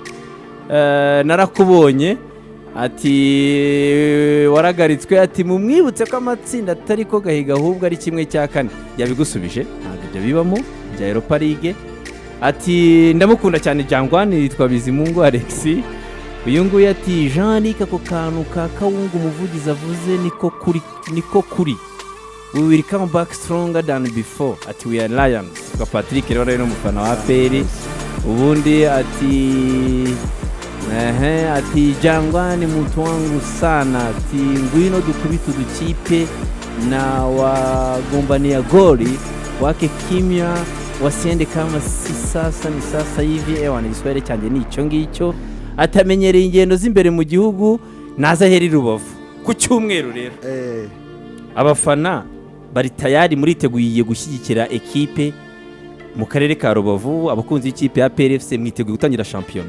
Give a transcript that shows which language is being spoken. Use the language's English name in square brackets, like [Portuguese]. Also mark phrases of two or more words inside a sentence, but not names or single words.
[Kinyarwanda] narakubonye ati waragaritswe ati mumwibutse ko amatsinda atari ko gahiga ahubwo ari kimwe cya kane yabigusubije ntabwo ibyo bibamo bya Europa League ati ndamukunda cyane Jangwan yitwa Bizimungu Alex uyu nguyu ati Jean-Luc ako kantu ka Kawungu umuvugizi avuze niko kuri [English] we will come back stronger than before [Kinyarwanda] ati [English] we are lions [Kinyarwanda] kwa Patrick rero no mufana wa APR ubundi ati Jangwan [Swahili] mtu wangu sana [Kinyarwanda] ati ngwino dukubita udukipe na wa Gombani ya Gol [Swahili] wake kimya wasiende kama si sasa ni sasa hivi [Kinyarwanda] ni Kiswahili cyanjye nicyo ngicyo atamenyereye ingendo z'imbere mu gihugu naza heri Rubavu ku cyumweru rero abafana bari tayari muriteguye gushyigikira ekipe mu karere ka Rubavu abakunzi y'ikipe ya PRFC mwiteguye gutangira shampiyona